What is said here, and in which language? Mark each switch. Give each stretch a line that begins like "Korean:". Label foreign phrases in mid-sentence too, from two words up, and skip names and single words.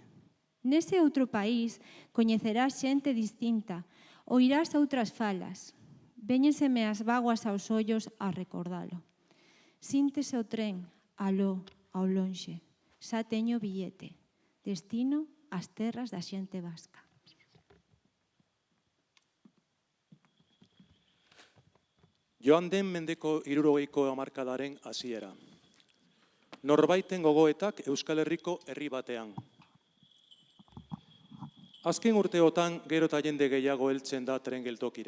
Galician: Nese outro país coñecerás xente distinta, oirás outras falas. Véñenseme as vaguas aos ollos a recordalo. Síntese o tren, aló, ao lonxe. Xa teño billete. Destino ás terras da xente vasca.
Basque: Joan den mendeko 60ko hamarkadaren hasiera. Norbaiten gogoetak Euskal Herriko herri batean. Azken urteotan gero eta jende gehiago heltzen da tren geltokira.